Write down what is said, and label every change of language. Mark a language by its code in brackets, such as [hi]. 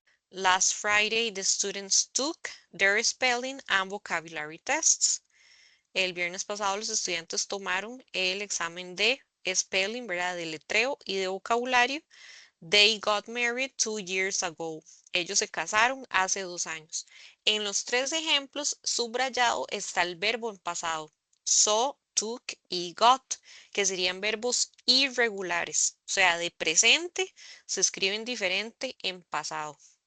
[en] Last Friday, the students took their spelling and vocabulary tests. [es] El viernes pasado los estudiantes tomaron el examen de spelling, ¿verdad? De letreo y de vocabulario. [en] They got married 2 years ago. [es] Ellos se casaron hace 2 años. En los tres ejemplos, subrayado está el verbo en pasado. Saw, took y got, que serían verbos irregulares. O sea, de presente se escriben diferente en pasado.